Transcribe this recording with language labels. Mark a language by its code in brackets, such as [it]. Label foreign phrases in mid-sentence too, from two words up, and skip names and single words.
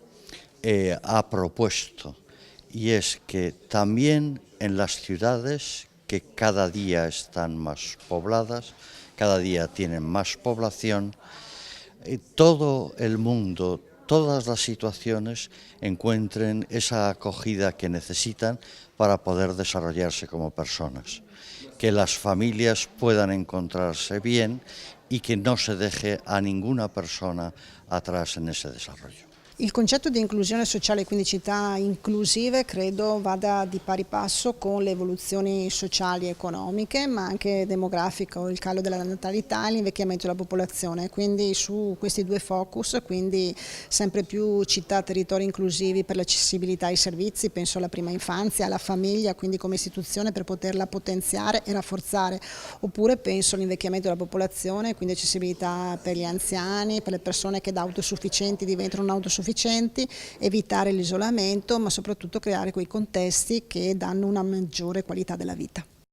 [es] ha propuesto, y es que también en las ciudades que cada día están más pobladas, cada día tienen más población, todo el mundo, todas las situaciones encuentren esa acogida que necesitan para poder desarrollarse como personas, que las familias puedan encontrarse bien y que no se deje a ninguna persona atrás en ese desarrollo. [it] Il concetto di inclusione sociale, quindi città inclusive, credo vada di pari passo con le evoluzioni sociali e economiche, ma anche demografiche, il calo della natalità e l'invecchiamento della popolazione. Quindi su questi due focus, quindi sempre più città, territori inclusivi per l'accessibilità ai servizi, penso alla prima infanzia, alla famiglia, quindi come istituzione per poterla potenziare e rafforzare, oppure penso all'invecchiamento della popolazione, quindi accessibilità per gli anziani, per le persone che da autosufficienti diventano non autosufficienti, evitare l'isolamento, ma soprattutto creare quei contesti che danno una maggiore qualità della vita.